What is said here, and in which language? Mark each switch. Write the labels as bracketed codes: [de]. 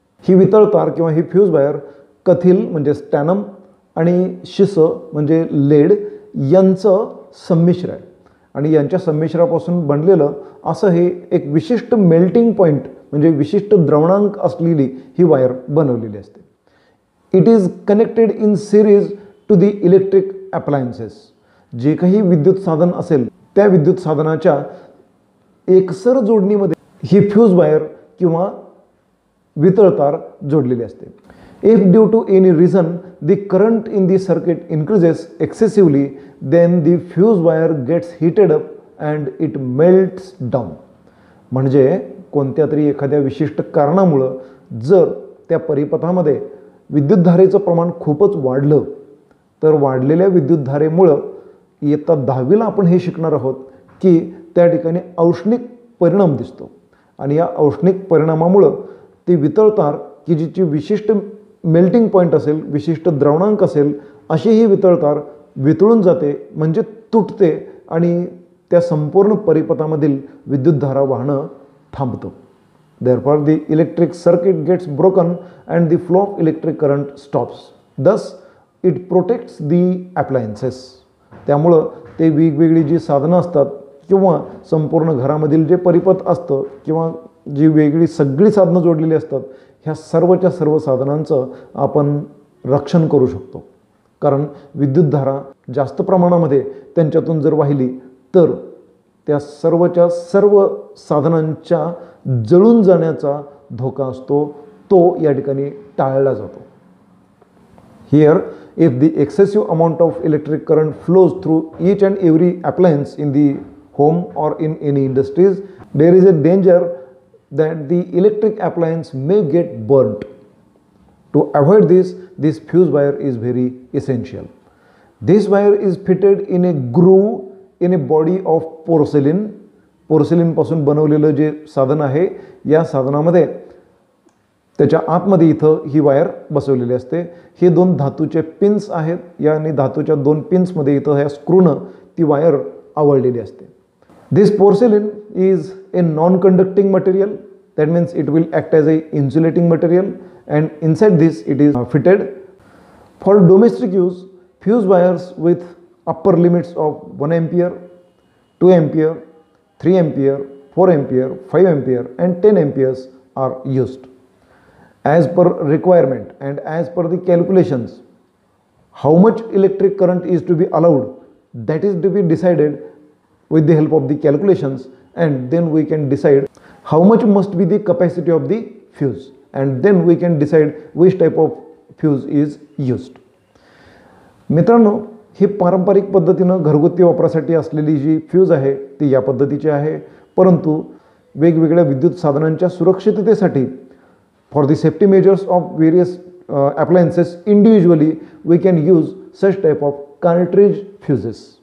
[mr] ही वितळ तार किंवा ही fuse wire कथील म्हणजे स्टॅनम आणि शिस म्हणजे लेड यांचं संमिश्र आहे आणि यांच्या संमिश्रापासून बनलेलं असं हे एक विशिष्ट मेल्टिंग पॉईंट म्हणजे विशिष्ट द्रवणांक असलेली ही वायर बनवलेली असते। [en] It is connected in series to the electric appliances. [mr] जे काही विद्युत साधन असेल त्या विद्युत साधनाच्या एकसर जोडणीमध्ये ही फ्यूज वायर किंवा वितळ तार जोडलेली असते। [en] If due to any reason the current in the circuit increases excessively then the fuse wire gets heated up and it melts down. [mr] म्हणजे कोणत्या तरी एखाद्या विशिष्ट कारणामुळं जर त्या परिपथामध्ये विद्युतधारेचं प्रमाण खूपच वाढलं तर वाढलेल्या विद्युतधारेमुळं इयत्ता 10वीला आपण हे शिकणार आहोत की त्या ठिकाणी औष्णिक परिणाम दिसतो आणि या औष्णिक परिणामामुळं ती वितळ तार की जिची विशिष्ट मेल्टिंग पॉईंट असेल, विशिष्ट द्रवणांक असेल, अशी ही वितळ तार वितळून जाते म्हणजे तुटते आणि त्या संपूर्ण परिपथामधील विद्युतधारा वाहणं थांबतं। [en] Therefore the electric circuit gets broken and the flow of electric current stops. Thus it protects the appliances. [mr] त्यामुळं ते वेगवेगळी जी साधनं असतात किंवा संपूर्ण घरामधील जे परिपथ असतं किंवा जी वेगळी सगळी साधनं जोडलेली असतात ह्या सर्वच्या सर्व साधनांचं आपण रक्षण करू शकतो। कारण विद्युतधारा जास्त प्रमाणामध्ये त्यांच्यातून जर वाहिली तर त्या सर्वच्या सर्व साधनांच्या जळून जाण्याचा धोका असतो, तो या ठिकाणी टाळला जातो। [en] Here, if the excessive amount of electric current flows through each and every appliance in the home or in any industries, there is a danger that the electric appliance may get burnt. To avoid this, this fuse wire is very essential. This wire is fitted in a groove in a body of porcelain. [mr] Porcelain पासून बनवलेलं जे साधन आहे या साधनामध्ये त्याच्या आतमध्ये इथं ही wire बसवलेली असते। हे दोन धातूचे पिन्स आहेत या आणि धातूच्या दोन पिन्समध्ये इथं ह्या स्क्रूनं ती वायर आवळलेली असते। [en] This porcelain is a non conducting material, that means it will act as a insulating material and inside this it is fitted for domestic use. Fuse wires with upper limits of 1 ampere, 2 ampere, 3 ampere, 4 ampere, 5 ampere and 10 amperes are used. As per requirement and as per the calculations, how much electric current is to be allowed, that is to be decided with the help of the calculations, and then we can decide how much must be the capacity of the fuse, and then we can decide which type of fuse is used. [mr] मित्रांनो, ही पारंपरिक पद्धतीनं घरगुती वापरासाठी असलेली जी fuse आहे ती या पद्धतीची आहे, परंतु वेगवेगळ्या विद्युत साधनांच्या सुरक्षिततेसाठी [en] For the safety measures of various appliances individually we can use such type of cartridge fuses.